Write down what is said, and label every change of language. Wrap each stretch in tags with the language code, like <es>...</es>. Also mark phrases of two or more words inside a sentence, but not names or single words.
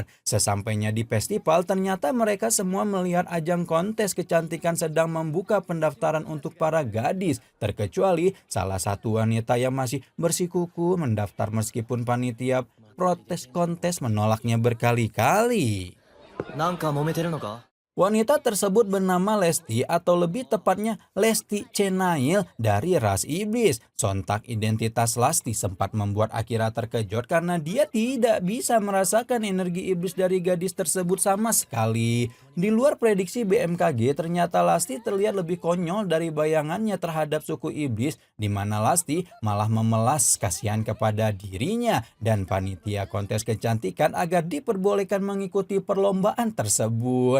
<id>Sesampainya di festival, ternyata mereka semua melihat ajang kontes kecantikan sedang membuka pendaftaran untuk para gadis, terkecuali salah satu wanita yang masih bersikukuh mendaftar meskipun panitia protes kontes menolaknya berkali-kali.</id> <ja>なんか揉めてるのか</ja> <id>Wanita tersebut bernama Lesti atau lebih tepatnya Lesti Chenail dari ras iblis. Sontak identitas Lesti sempat membuat Akira terkejut karena dia tidak bisa merasakan energi iblis dari gadis tersebut sama sekali. Di luar prediksi BMKG, ternyata Lesti terlihat lebih konyol dari bayangannya terhadap suku iblis, di mana Lesti malah memelas kasihan kepada dirinya dan panitia kontes kecantikan agar diperbolehkan mengikuti perlombaan tersebut.</id>